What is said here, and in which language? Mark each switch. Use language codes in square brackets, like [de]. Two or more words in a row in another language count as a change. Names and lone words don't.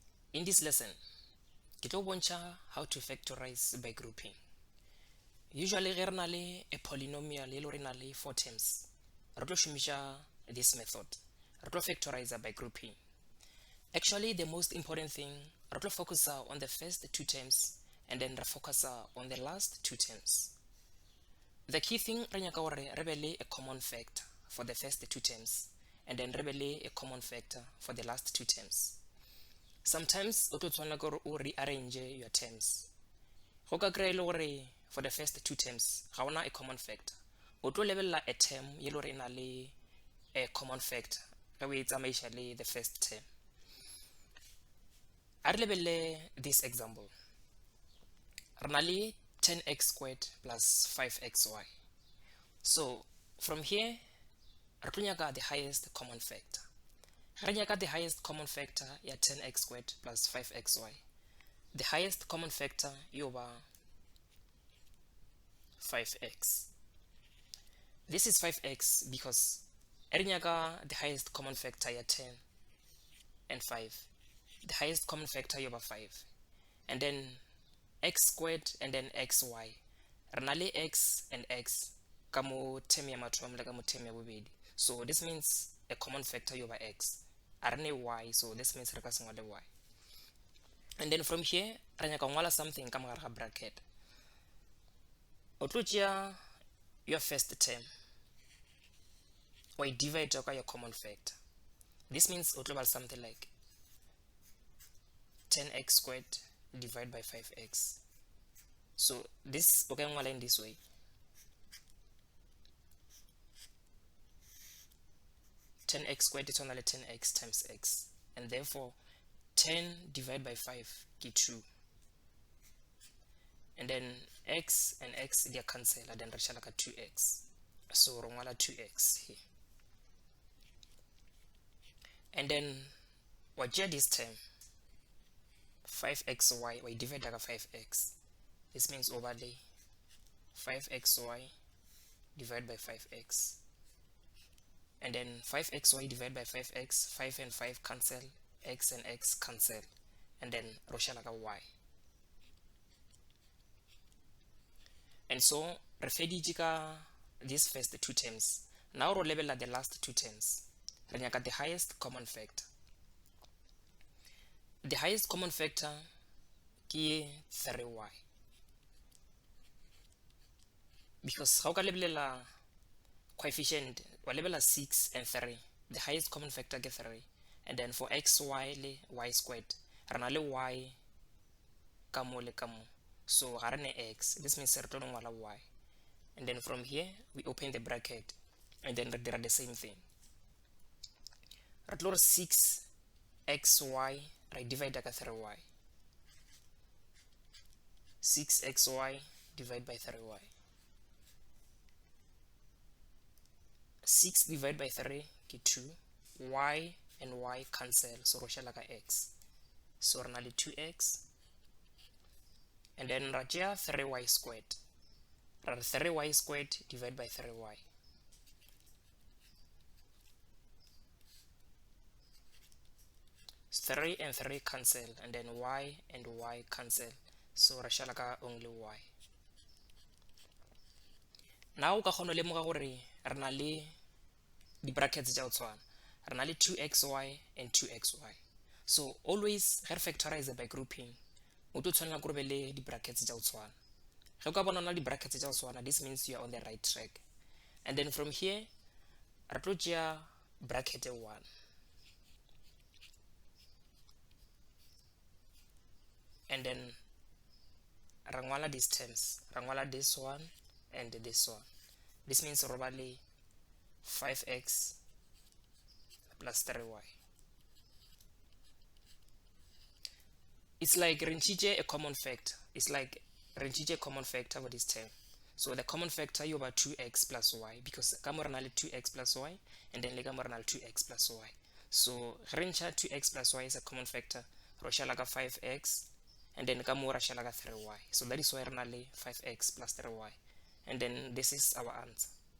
[en] In this lesson, [nso] ke tlo bontsha [en] how to factorize by grouping. [nso] Usually ge re na le [en] a polynomial [nso] e le re na le 4 terms, re tlo shumisha [en] this method. [nso] Re tlo [en] factorize by grouping. Actually, the most important thing, [nso] re tlo [en] focus on the first 2 terms and then re focus on the last 2 terms. The key thing [nso] re nyaka gore re be le [en] a common factor for the first 2 terms and then [nso] re be le [en] a common factor for the last 2 terms. [nso] Sometimes o tlo tshwanela gore o [en] rearrange your terms. [nso] Go ka kry le gore [en] for the first 2 terms [nso] ga ona [en] a common factor, [nso] o tlo lebella [en] a term [nso] ye le re na le [en] a common factor [nso] ge o e tsamaisha le [en] the first term. [nso] A re lebelle [en] this example. [nso] Re na le [en] 10x squared plus 5xy. So from here [nso] re tlo nyaka [en] the highest common factor. [nso] Re nyaka [en] the highest common factor ya 10x squared plus 5xy. The highest common factor [nso] yo ba [en] 5x. This is 5x because [nso] re nyaka [en] the highest common factor ya 10 and 5. The highest common factor [nso] yo ba [en] 5. And then x squared and then xy. [nso] Re na le [en] x and x [nso] ka mo term ya mathomo le ka mo term ya bobedi. [en] So this means a common factor [nso] yo ba [en] x. [nso] A re ne [en] y, so this means [nso] re ka se ngwale [en] y. And then from here [nso] re nyaka ngwala something ka mogare ga bracket. O tlo tšea [en] your first term or divide ka your common factor. This means [nso] o tlo bala [en] something like 10x squared divided by 5x. So this [nso] o ka ngwala [en] in this way. 10x squared is only 10x times x, and therefore 10 divided by 5 ke 2. And then x and x they cancel, and then [nso] re shala ka [en] 2x. So [nso] re ngwala [en] 2x here. And then [nso] wa tšea [en] this term 5xy, we divide ka 5x. This means overlay 5xy divided by 5x. And then 5xy divided by 5x, 5 and 5 cancel, x and x cancel, and then [nso] ro shala ka [en] y. And so [nso] re feditše ka [en] these first 2 terms. Now [nso] ro lebella [en] the last 2 terms. [nso] Re nyaka [en] the highest common factor. The highest common factor ke 3y. [nso] Because ga o ka lebelela coefficient wa lebella 6 and 3. [en] The highest common factor ke 3. And then for xy [nso] le [en] y squared, [nso] re na le y ka mo le ka mo. So ga re ne x. [en] This means [nso] re tlo ngwala y. [en] And then from here we open the bracket and then [nso] re dira [en] the same thing. [nso] Re tlo re 6xy re divide ka 3y. [en] 6xy divided by 3y. 6 divided by 3 ke 2. Y and y cancel, so [nso] ro shala ka [en] x. [nso] So re na le 2x. [en] And then [nso] ra tšea [en] 3y squared. [nso] Ra re [en] 3y squared divided by 3y. So 3 and 3 cancel, and then y and y cancel, so [nso] re shala ka [en] only y. [nso] Now o ka kgona le moga gore re na le di brackets tša go tshwana. Re na le 2xy and 2xy. So always ge re factorize by grouping, o tlo tshwanela gore be le di brackets tša go tshwana. Ge o ka bona na di brackets tša go tshwana, [en] this means you are on the right track. And then from here [nso] re tlo tšea [en] bracket 1. And then [nso] ra ngwala [en] these terms. [nso] Ra ngwala [en] this one and this one. This means [nso] ro ba le [en] 5x plus 3y. It's like [nso] re ntšhitše [en] a common factor. It's like [nso] re ntšhitše [en] a common factor for this term. So the common factor [nso] yo ba [en] 2x plus y, because [nso] ka mo re na le [en] 2x plus y, and then [nso] le ka mo re na le [en] 2x plus y. So [nso] ge re ntšha [en] 2x plus y is a common factor, [nso] ro shala ka 5x, [en] and then [nso] ka mo ra shala ka 3y. [en] So that is why [nso] re na le [en] 5x plus 3y. And then this is our answer.